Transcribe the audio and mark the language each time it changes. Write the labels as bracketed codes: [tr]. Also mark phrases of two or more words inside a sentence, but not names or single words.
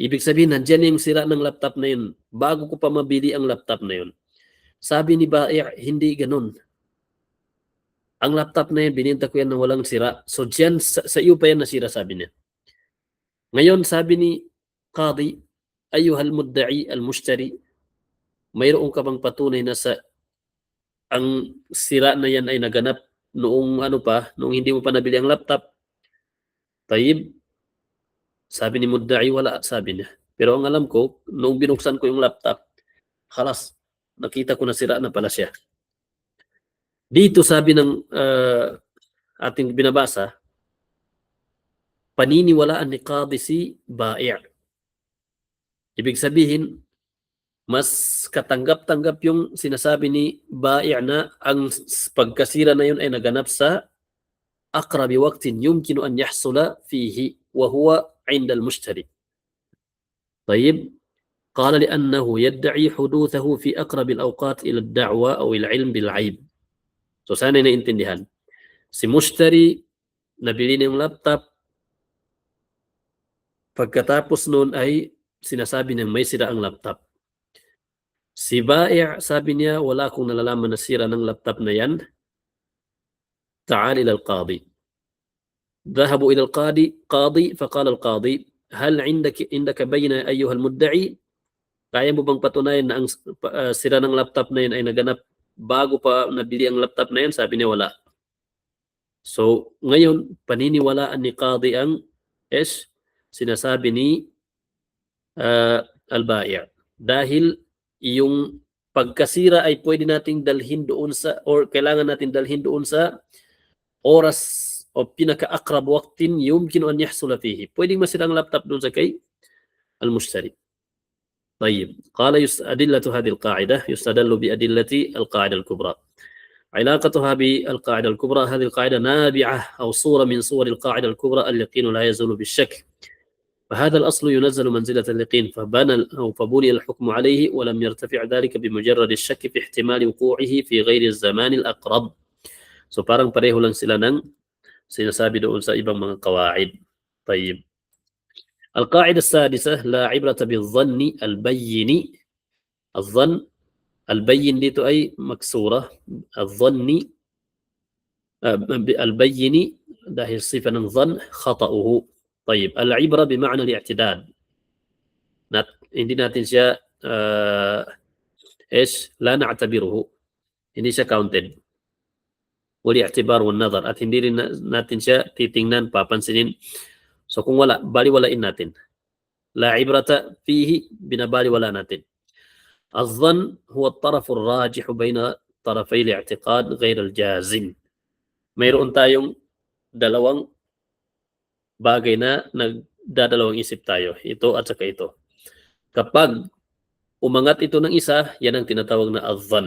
[tl] Ibig sabihin, nandiyan yung sira ng laptop na yun bago ko pa mabili ang laptop na yun. Sabi ni Bai', hindi ganun. Ang laptop na yun, bininta ko yan na walang sira. So dyan, sa iyo pa yan nasira, sabi niya. Ngayon, sabi ni Qadi, [ar] أيها المدعي المشتري, [tl] mayroon ka bang patunay na sa ang sira na yan ay naganap noong noong hindi mo pa nabili ang laptop. Tayyib, sabi ni mudda'i wala, sabi niya. Pero ang alam ko, noong binuksan ko yung laptop, halas, nakita ko na sira na pala siya. Dito sabi ng ating binabasa, paniniwalaan ni qadi si bai'. Ibig sabihin, mas katanggap-tanggap yung sinasabi ni bai' na ang pagkasira na yun ay naganap sa [ar] أقرب وقت يمكن أن يحصل فيه وهو عند المشتري. طيب، قال لأنه يدعي حدوثه في أقرب الأوقات إلى الدعوة أو العلم بالعيب. [tl] So sana naintindihan. Si mushtari, nabili niya yung laptop, pagkatapos noon ay sinasabi niya may sira ang laptop. Si bai' sabi niya, wala akong nalalaman na sira ng laptop na yan. [ar] تعال إلى القاضي. ذهبوا إلى القاضي فقال القاضي هل عندك بينة أيها المدعي؟ [tl] Kaya mo bang patunayan na ang sira ng laptop na yun ay naganap bago pa nabili ang laptop na yun? Sabi niya wala. So ngayon, paniniwalaan ni qadi ang sinasabi ni al-bai'. Dahil yung pagkasira ay pwede nating dalhin doon sa, or kailangan natin dalhin doon sa oras o pinaka- [ar] أقرب وقت يمكن أن يحصل فيه. [tl] Pwedeng masira ang laptop doon sa kay al-mushtari. [ar] طيب، قال أدلة هذه القاعدة يستدل بأدلة القاعدة الكبرى. علاقتها بالقاعدة الكبرى، هذه القاعدة نابعة أو صورة من صور القاعدة الكبرى، اليقين لا يزول بالشك. فهذا الأصل ينزل منزلة اليقين فبني الحكم عليه ولم يرتفع ذلك بمجرد الشك في احتمال وقوعه في غير الزمان الأقرب. [tl] So parang pareho lang sila ng sinasabi doon sa ibang mga qawaid. [ar] طيب، القاعدة السادسة لا عبرة بالظن البين. الظن البين [tl] dito ay [ar] maksura. الظن البين dahil sifa ng ظن خطأه. طيب، العبرة بمعنى الاعتداد. [tl] hindi natin siya [ar] لا نعتبره. [tl] hindi siya counted. [ar] والاعتبار والنظر [tl] at hindi rin natin siya titingnan, papansinin. So kung wala, baliwalain natin. [ar] لا عبرة فيه, [tl] binabaliwala natin. [ar] الظن هو الطرف الراجح بين طرفي الاعتقاد غير الجازم. [tl] Mayroon tayong dalawang bagay na nagdadalawang isip tayo. Ito at saka ito. Kapag umangat ito ng isa, yan ang tinatawag na الظن.